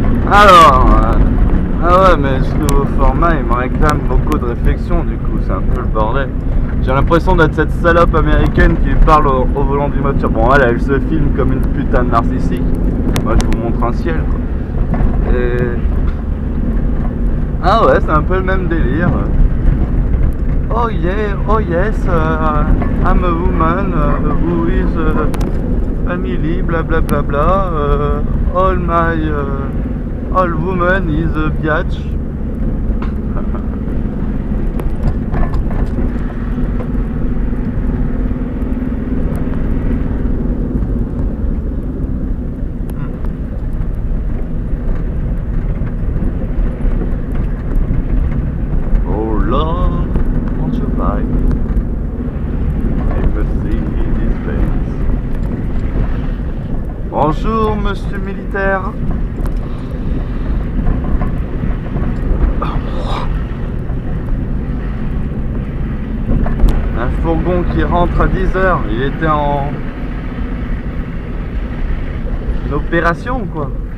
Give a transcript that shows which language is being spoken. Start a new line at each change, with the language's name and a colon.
French: Alors, ah ouais, mais ce nouveau format il me réclame beaucoup de réflexion, du coup c'est un peu le bordel. J'ai l'impression d'être cette salope américaine qui parle au volant d'une voiture. Bon, elle se filme comme une putain de narcissique. Moi je vous montre un ciel quoi. Et... ah ouais, c'est un peu le même délire.
English: Oh yeah, oh yes, I'm a woman who is family, bla bla bla bla. All my all woman is a biatch. Oh Lord, won't you buy me a Mercedes Benz?
French: Bonjour monsieur militaire. Un fourgon qui rentre à 10h, il était en opération ou quoi?